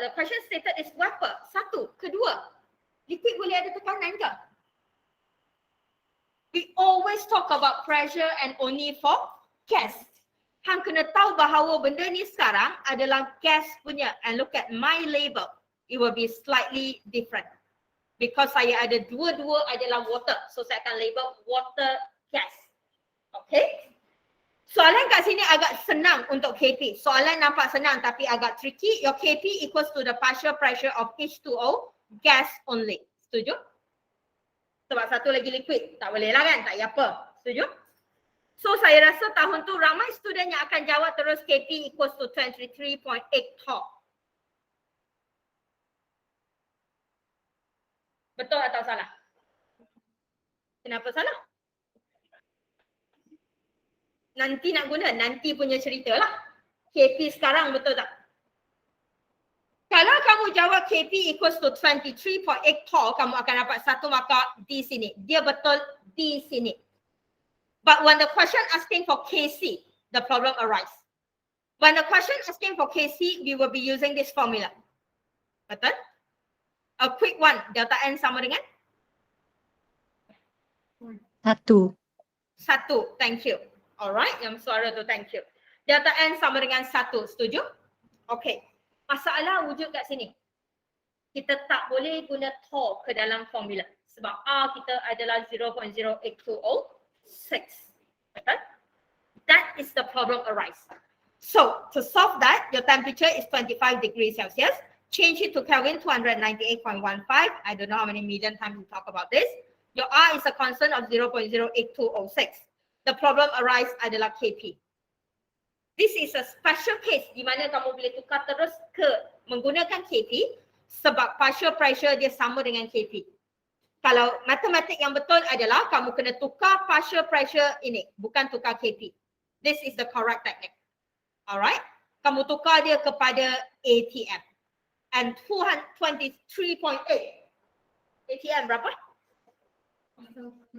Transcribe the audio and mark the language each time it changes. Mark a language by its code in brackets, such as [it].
[en] The question stated is vapor. [ms] Satu. Kedua, liquid boleh ada tekanan ke? [en] We always talk about pressure and only for gas. [ms] Hang kena tahu bahawa benda ni sekarang adalah gas punya. [en] And look at my label. It will be slightly different. [ms] Because saya ada dua-dua adalah water. So saya akan label water gas. Okay? Soalan kat sini agak senang untuk Kp. Soalan nampak senang tapi agak tricky. [en] Your Kp equals to the partial pressure of H2O gas only. [ms] Setuju? Sebab satu lagi liquid. Tak boleh lah kan? Tak payah apa. Setuju? So saya rasa tahun tu ramai student yang akan jawab terus KP [en] equals to [ms] 23.8 torr. Betul atau salah? Kenapa salah? Nanti nak guna, nanti punya cerita lah. KP sekarang betul tak? Kalau kamu jawab KP equals to 23.8 torr, kamu akan dapat satu markah di sini. Dia betul di sini. [en] But when the question asking for KC, the problem arises. When the question asking for KC, we will be using this formula. Betul? A quick one, delta N [ms] sama dengan? [en] 1. 1, thank you. Alright, yang suara tu thank you. [ms] Delta N sama dengan 1, setuju? Okay, masalah wujud kat sini. Kita tak boleh guna torr ke dalam formula. Sebab R kita adalah 0.08206. Betul? [en] That is the problem arise. So, to solve that, your temperature is 25 degrees Celsius. Change it to Kelvin 298.15. I don't know how many million times we talk about this. Your R is a constant of 0.08206. The problem arise [ms] adalah KP. [en] This is a special case [ms] di mana kamu boleh tukar terus ke menggunakan KP sebab partial pressure dia sama dengan KP. Kalau matematik yang betul adalah kamu kena tukar partial pressure ini, bukan tukar KP. [en] This is the correct technique. [ms] Alright? Kamu tukar dia kepada ATM. And 223.8. ATM berapa? 0.